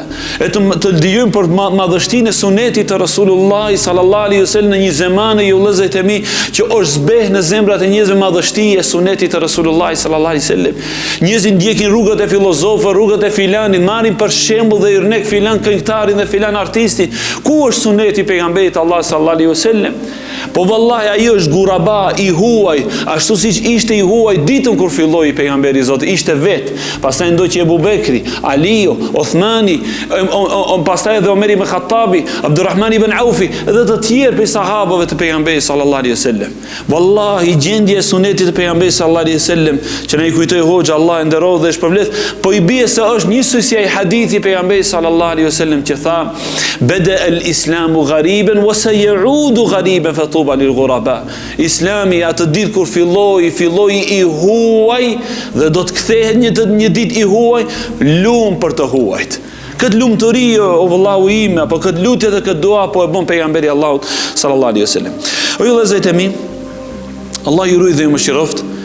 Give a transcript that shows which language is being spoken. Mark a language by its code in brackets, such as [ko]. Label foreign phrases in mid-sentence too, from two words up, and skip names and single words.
[sq] E të dëgjojmë për madhështinë e sunetit të Rasulullah [ar] صلى الله عليه وسلم [sq] në një zemanë ju vëllezërit e mi që është zbeh në zemrat e njerëzve madhështia e sunetit të Rasulullah [ar] صلى الله عليه وسلم. [sq] Njerëzit ndjekin rrugët e filozofëve, rrugët e filanit, marrin për shembull dhe irnek filan këngëtarin dhe filan artistin. Ku është suneti pejgamberit Allah [ar] صلى الله عليه وسلم? [sq] Po vallahi ai është guraba i huaj, ashtu siç ishte i huaj ditën kur filloi pejgamberi Zot, ishte vet. Pastaj ndoi që Abu Bekri, Aliu, Uthmani, pastaj edhe Omer ibn Khattabi, Abdulrahman ibn Aufi dhe të tjerë prej sahabëve të pejgamberit [ar] صلى الله عليه وسلم. [sq] Wallahi gjendja e sunetit të pejgamberit [ar] صلى الله عليه وسلم [sq] që ne i kujtoi hoxha, Allah e nderoj dhe shpërblet, po i bie se është njësoj si ai hadithi pejgamberit [ar] صلى الله عليه وسلم [sq] që tha: [ar] "بدأ الإسلام غريبا وسيعود غريبا فطوبى للغرباء." [sq] Islami atë ditë kur filloi i huaj dhe do të kthehet një ditë i huaj, lum për të huajt. Këtë lumturi o vëllau im, apo këtë lutje dhe këtë dua po e bën pejgamberi Allahut [ar] صلى الله عليه وسلم. [sq] O ju vëllezërit e mi, Allah ju ruaj dhe ju mëshiroft.